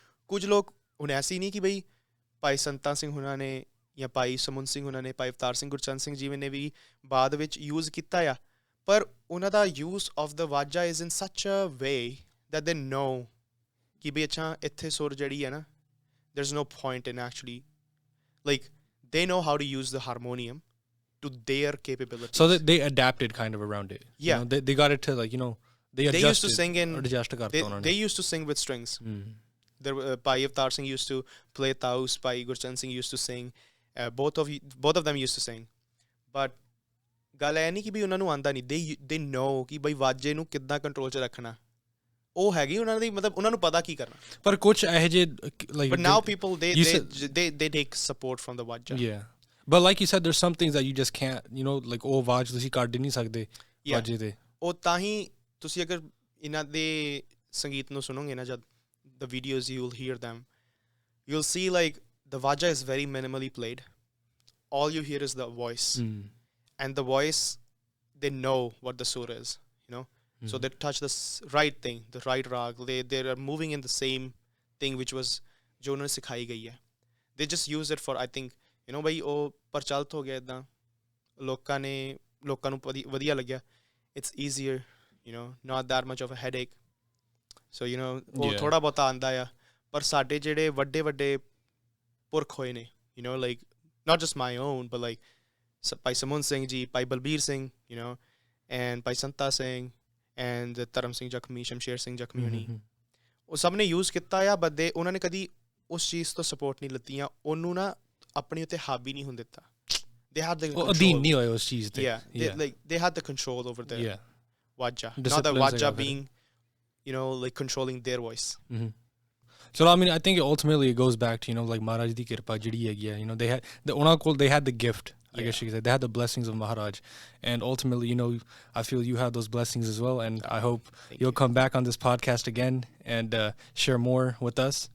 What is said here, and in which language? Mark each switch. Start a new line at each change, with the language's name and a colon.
Punjabi: ਕੁਝ ਲੋਕ ਹੁਣ ਐਸੀ ਨਹੀਂ ਕਿ ਬਈ ਭਾਈ ਸੰਤਾ ਸਿੰਘ ਹੁਣਾਂ ਨੇ ਜਾਂ ਭਾਈ ਸਮੁੰਦ ਸਿੰਘ ਹੁਣਾਂ ਨੇ ਭਾਈ ਅਵਤਾਰ ਸਿੰਘ ਗੁਰਚਰਨ ਸਿੰਘ ਜੀ ਨੇ ਵੀ ਬਾਅਦ ਵਿੱਚ ਯੂਜ਼ ਕੀਤਾ ਆ, ਪਰ ਉਹਨਾਂ ਦਾ
English: use of the ਵਾਜਾ is in such a way that they know
Punjabi: ਕਿ ਬਈ ਅੱਛਾ ਇੱਥੇ ਸੁਰ ਜਿਹੜੀ ਹੈ ਨਾ
English: there is no point in actually like they know how to use the harmonium to their capabilities. So they adapted kind of around it. Yeah, they got it to like they used to sing in they used to sing with strings. There Bhai Avtar Singh used to play taus, Bhai Gurcharan Singh used to sing, both of them used to sing, but
Punjabi: ਗੱਲ ਇਹ ਨਹੀਂ ਕਿ ਵੀ ਉਹਨਾਂ ਨੂੰ ਆਉਂਦਾ ਨਹੀਂ,
English: they know
Punjabi: ਕਿ ਬਈ ਵਾਜੇ ਨੂੰ ਕਿੱਦਾਂ ਕੰਟਰੋਲ 'ਚ ਰੱਖਣਾ, ਉਹ ਹੈਗੀ ਉਹਨਾਂ ਦੀ ਮਤਲਬ ਉਹਨਾਂ ਨੂੰ ਪਤਾ ਕੀ ਕਰਨਾ. ਪਰ ਕੁਝ ਇਹੋ ਜਿਹੇ like
English: but now people they take support from the waja. Yeah, but like you said there's some things that you just can't like
Punjabi: ਉਹ ਆਵਾਜ਼ ਤੁਸੀਂ ਕੱਢ ਨਹੀਂ ਸਕਦੇ ਵਾਜੇ ਤੇ. ਉਹ ਤਾਂ ਹੀ ਤੁਸੀਂ ਅਗਰ ਇਹਨਾਂ ਦੇ ਸੰਗੀਤ ਨੂੰ ਸੁਣੋਗੇ ਨਾ, ਜਦ
English: the videos you will hear them, you'll see like the vaja is very minimally played, all you hear is the voice, and the voice they know what the sur is, so they touch the right thing, the right rag, they are moving in the same thing which was
Punjabi: jo unhone sikhai gayi hai.
English: They just use it for I think
Punjabi: bhai oh parchalt ho gaya idda lokan nu vadiya lagya,
English: it's easier, not that much of a headache.
Punjabi: So ਉਹ ਥੋੜ੍ਹਾ ਬਹੁਤਾ ਆਉਂਦਾ ਆ, ਪਰ ਸਾਡੇ ਜਿਹੜੇ ਵੱਡੇ ਵੱਡੇ ਪੁਰਖ ਹੋਏ ਨੇ
English: like not just my own but like
Punjabi: Bhai ਸਮੁੰਦ Singh ji, Bhai Balbir Singh and Bhai Santa Singh and ਧਰਮ ਸਿੰਘ ਜ਼ਖਮੀ, ਸ਼ਮਸ਼ੇਰ ਸਿੰਘ ਜ਼ਖਮੀ ਹੋਣੀ, ਉਹ ਸਭ ਨੇ ਯੂਜ਼ ਕੀਤਾ ਆ, but ਉਹਨਾਂ ਨੇ ਕਦੀ ਉਸ ਚੀਜ਼ ਤੋਂ ਸਪੋਰਟ ਨਹੀਂ ਲਿੱਤੀ ਆ, ਉਹਨੂੰ ਨਾ ਆਪਣੇ ਉੱਤੇ ਹਾਵੀ ਨਹੀਂ ਹੋਣ ਦਿੱਤਾ.
English: They had the control.
Punjabi: ਅਧੀਨ ਨਹੀਂ ਹੋਏ ਉਸ ਚੀਜ਼ ਤੇ.
English: They had the control over their waja, not the waja being like controlling their voice. So I mean I think ultimately it goes back to like
Punjabi: Maharaj di kirpa jehdi hegi hai,
English: they had they had the gift, I guess you could say, they had the blessings of Maharaj, and ultimately I feel you have those blessings as well, and I hope you'll come back on this podcast again and share more with us.